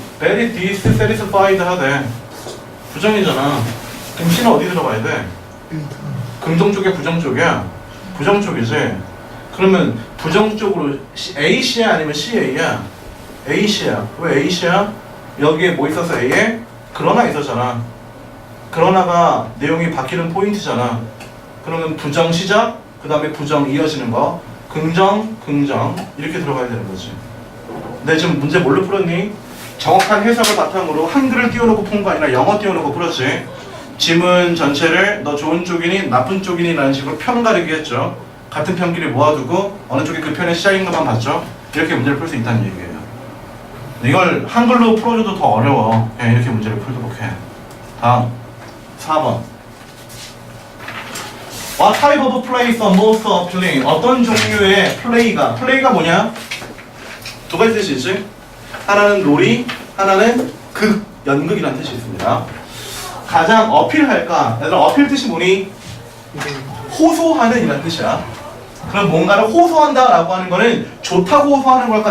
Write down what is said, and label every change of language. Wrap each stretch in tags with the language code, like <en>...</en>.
<en>very dissatisfied</en> <ko>하대. 부정이잖아. 그럼 C는 어디 들어가야 돼? 긍정 쪽이야, 부정 쪽이야? 부정 쪽이지. 그러면 부정 쪽으로 A씨야 아니면 CA야? A씨야. 왜 A씨야? 여기에 뭐 있었어 A에? 그러나 있었잖아. 그러나가 내용이 바뀌는 포인트잖아. 그러면 부정 시작, 그 다음에 부정 이어지는 거, 긍정, 긍정 이렇게 들어가야 되는 거지. 내 지금 문제 뭘로 풀었니? 정확한 해석을 바탕으로 한글을 띄워놓고 푼 거 아니라 영어 띄워놓고 풀었지. 지문 전체를 너 좋은 쪽이니 나쁜 쪽이니 라는 식으로 편 가르기 했죠. 같은 편끼리 모아두고 어느 쪽이 그 편의 시작인 것만 봤죠. 이렇게 문제를 풀 수 있다는 얘기예요. 이걸 한글로 풀어줘도 더 어려워. 그냥 이렇게 문제를 풀도록 해. 다음 4번.</ko> <en>What type of plays are most appealing?</en> <ko>어떤 종류의 플레이가 뭐냐? 두 가지 뜻이 있지. 하나는 놀이, 하나는 연극이라는 뜻이 있습니다. 가장 어필할까? 얘들아 어필 뜻이 뭐니? 호소하는 이라는 뜻이야. 그럼 뭔가를 호소한다 라고 하는 거는 좋다고 호소하는 걸까?</ko>